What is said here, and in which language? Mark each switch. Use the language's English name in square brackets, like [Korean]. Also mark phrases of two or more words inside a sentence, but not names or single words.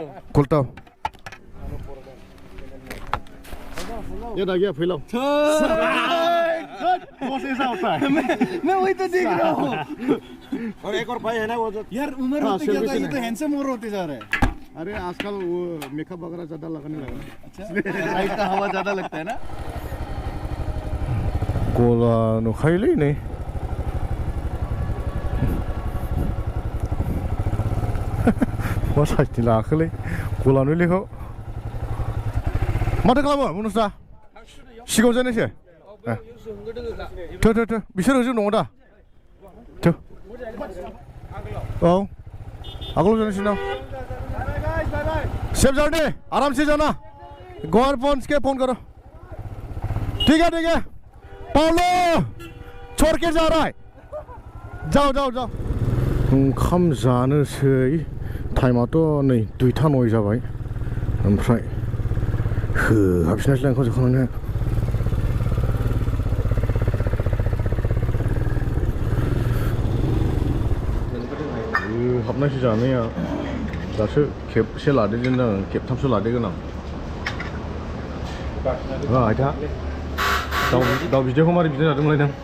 [Hindi] खोलता हूँ ये ना गया फैलाओ ऐसा होता है मैं वही तो देख रहा हूँ और एक और भाई है ना वो जो यार उम्र होती जा रही है तो हैंडसम और होते जा रहे हैं अरे आजकल वो मेकअप वगैरह ज़्यादा लगाने लगा अच्छा लाइट का हवा ज़्यादा लगता है ना [Bodo] गला नुखायोलै नै मा साइसनि लाखोलै गलानो लेखौ माथो खालामो मुनुसा सिगाङाव जानायसो थो थो थो बिसोर होजों दङ दा थो औ आगोलाव जानायसै ना [Hindi] सेफ जाने आराम से जाना गोर फोन के फोन करो ठीक है पाउलो छोड़ के जा रहा है जाओ जाओ जाओ [Bodo] ओंखाम जानोसै टाइमाथ' नै 2टा 9 जाबाय ओमफ्राय होहाबफिननायसैलाय ओंखाम जाखांनानै हाबनायसो जानाया दासो खेबसे लादेरदों आं खेबथामसो लादेरगोन आं आयथा दाउ बिदैखौ मारै बिदै जादोंमोनलाय नों